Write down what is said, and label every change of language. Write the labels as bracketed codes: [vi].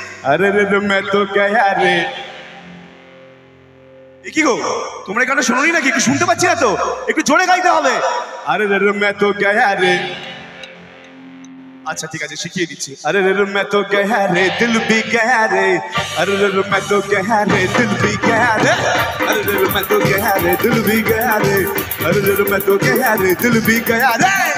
[hi] আরে রে मैं तो गया রে। [bn] কি গো তোমরা কেন শোনোনি নাকি? একটু শুনতে পাচ্ছি না তো, একটু জোরে গাইতে হবে। [hi] আরে রে मैं तो गया रे। अच्छा ठीक है शिखिए दीजिए। अरे रे मैं तो गया रे दिल भी गया रे। अरे रे मैं तो गया रे दिल भी गया रे। अरे रे मैं तो गया रे दिल भी गया रे। अरे रे मैं तो गया रे दिल भी गया रे।